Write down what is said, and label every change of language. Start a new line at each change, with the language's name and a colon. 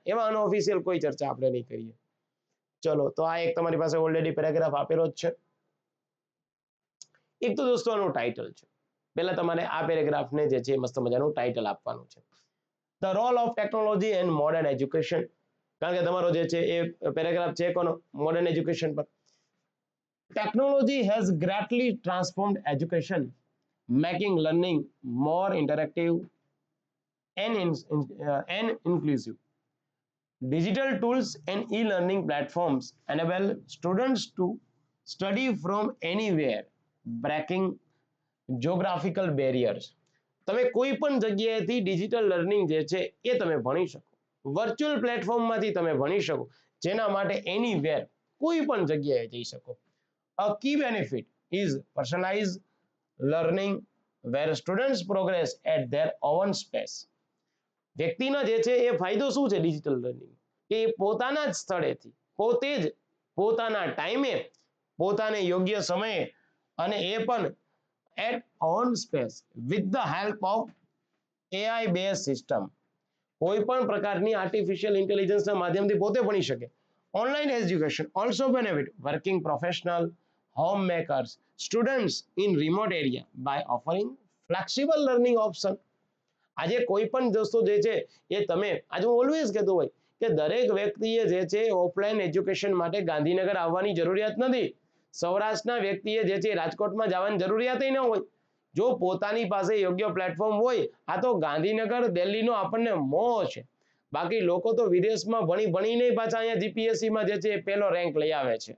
Gujarati: એવા અનઓફિશિયલ કોઈ ચર્ચા આપણે નહીં કરીએ. ચલો, તો આ એક તમારી પાસે ઓલરેડી પેરેગ્રાફ આપેલો જ છે. એક તો દોસ્તો આનું ટાઇટલ છે. પહેલા તમારે આ પેરેગ્રાફને જે છે મસ્ત મજાનું ટાઇટલ આપવાનું છે,
English: The role of technology and modern education.
Gujarati: કારણ કે તમારો જે છે એ પેરેગ્રાફ છે કોનો? મોડર્ન એજ્યુકેશન પર.
English: Technology has greatly transformed education, making learning more interactive and inclusive. Digital tools and e-learning platforms enable students to study from anywhere, breaking geographical barriers.
Gujarati: તમે કોઈ પણ જગ્યાએથી ડિજિટલ લર્નિંગ જે છે એ તમે ભણી શકો, વર્ચ્યુઅલ પ્લેટફોર્મમાંથી તમે ભણી શકો, જેના માટે એનીવેર, કોઈ પણ જગ્યાએ જઈ શકો.
English: A key benefit is personalized learning where students progress at their own pace.
Gujarati: વ્યક્તિનો જે છે એ ફાયદો શું છે ડિજિટલ લર્નિંગ? કે પોતાના જ સ્થળેથી, પોતે જ પોતાના ટાઈમે, પોતાને યોગ્ય સમયે, અને એ પણ
English: at own space with the help of AI based system.
Gujarati: કોઈ પણ પ્રકારની આર્ટિફિશિયલ ઇન્ટેલિજન્સના માધ્યમથી પોતે ભણી શકે.
English: Online education also benefit working professional, homemakers, students in remote area by offering flexible learning option.
Gujarati: આજે કોઈ પણ દોસ્તો જે છે એ તમે, આજે હું ઓલવેઝ કહેતો હોય કે દરેક વ્યક્તિએ જે છે ઓફલાઈન એજ્યુકેશન માટે ગાંધીનગર આવવાની જરૂરિયાત નથી. સૌરાષ્ટ્રના વ્યક્તિએ જે છે રાજકોટમાં જવાની જરૂરિયાત ન હોય જો પોતાની પાસે યોગ્ય પ્લેટફોર્મ હોય. આ તો ગાંધીનગર દિલ્હીનો આપણને મોહ છે. બાકી લોકો તો વિદેશમાં ભણીને પાછા અહીંયા જીપીએસસીમાં જે છે પહેલો રેન્ક લઈ આવે છે.